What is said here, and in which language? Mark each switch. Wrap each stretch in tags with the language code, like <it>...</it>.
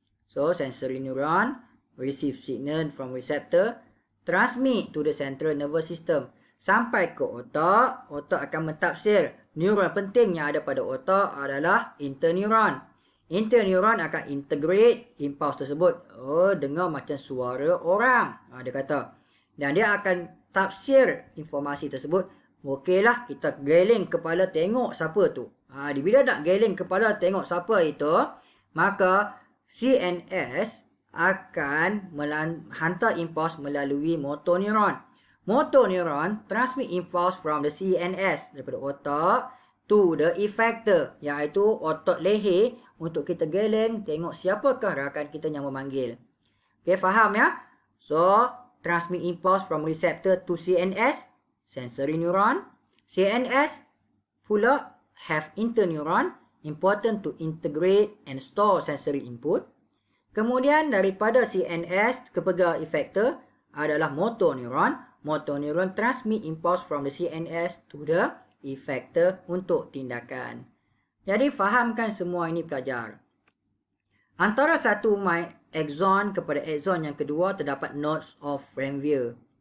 <en>So, sensory neuron receive signal from receptor, transmit to the central nervous system.</en> <ms>Sampai ke otak, otak akan mentafsir. Neuron penting yang ada pada otak adalah interneuron. Interneuron akan integrate impulse tersebut. Oh, dengar macam suara orang. Dia kata. Dan dia akan tafsir informasi tersebut. Okeylah, kita geleng kepala tengok siapa tu. Bila nak geleng kepala tengok siapa itu, maka CNS akan hantar impulse melalui motor neuron.</ms> <en>Motor neuron transmit impulse from the CNS</en> <ms>daripada otak</ms> <en>to the effector,</en> <ms>iaitu otak leher untuk kita geleng tengok siapakah rakan kita yang memanggil. Okey, faham ya?</ms> <en>So, transmit impulse from receptor to CNS, sensory neuron. CNS pula have interneuron, important to integrate and store sensory input.</en> <ms>Kemudian daripada CNS kepada effector adalah motor neuron.</ms> <en>Motor neuron transmit impulse from the CNS to the effector</en> <ms>untuk tindakan. Jadi fahamkan semua ini pelajar. Antara satu axon kepada axon yang kedua terdapat nodes of Ranvier.</ms>